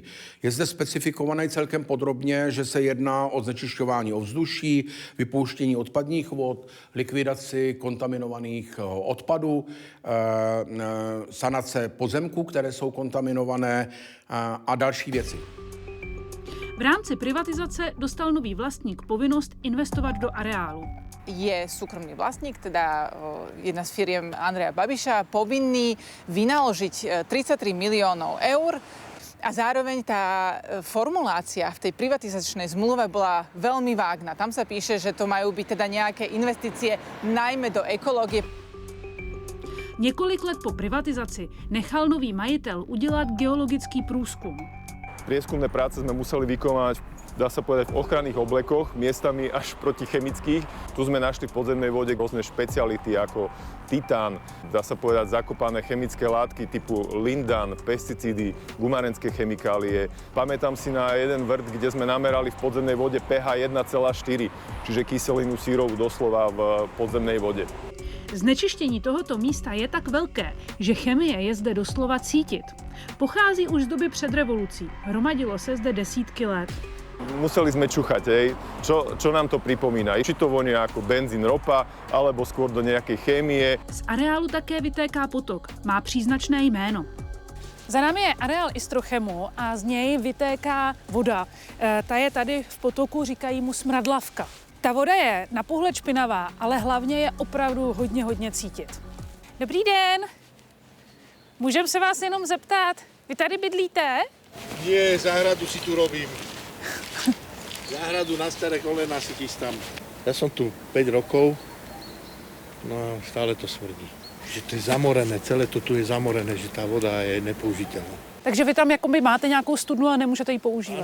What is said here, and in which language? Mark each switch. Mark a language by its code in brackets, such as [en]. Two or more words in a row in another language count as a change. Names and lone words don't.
[cs] Je zde specifikované celkem podrobně, že se jedná o znečišťování ovzduší, vypouštění odpadních vod, likvidaci kontaminovaných odpadů, sanace pozemků, které jsou kontaminované a další věci. V rámci privatizace dostal nový vlastník povinnost investovat do areálu. [sk] Je súkromný vlastník, teda jedna z firiem Andreja Babiša, povinný vynaložiť 33 miliónov eur a zároveň tá formulácia v tej privatizačnej zmluve bola veľmi vágna. Tam sa píše, že to majú byť teda nejaké investície najmä do ekológie. [cs] Několik let po privatizaci nechal nový majitel udělat geologický průzkum. [sk] Prieskumné práce sme museli vykonať, dá sa povedať, v ochranných oblekoch, miestami až proti chemických. Tu sme našli v podzemnej vode rôzne špeciality ako titán, dá sa povedať zakopané chemické látky typu lindan, pesticídy, gumarenské chemikálie. Pamätám si na jeden vrt, kde sme namerali v podzemnej vode pH 1,4, čiže kyselinu sírovú doslova v podzemnej vode. [cs] Znečištění tohoto místa je tak velké, že chemie je zde doslova cítit. Pochází už z doby před revolucí. Hromadilo se zde desítky let. [sk] Museli sme čuchať, čo nám to pripomína. Či to vonia ako benzín, ropa, alebo skôr do nejakej chémie. [cs] Z areálu také vytéká potok. Má příznačné jméno. Za námi je areál Istrochemu a z něj vytéká voda. Ta je tady v potoku, říkají mu smradlavka. Ta voda je na pohled špinavá, ale hlavně je opravdu hodně cítit. Dobrý den. Můžeme se vás jenom zeptat, vy tady bydlíte? [sk] Nie, záhradu si tu robím. Záhradu na staré kolena si chystám. Ja som tu 5 rokov, no a stále to smrdí. Že to je zamorené, celé to tu je zamorené, že tá voda je nepoužiteľná. [cs] Takže vy tam jakoby máte nějakou studnu a nemůžete ji používat?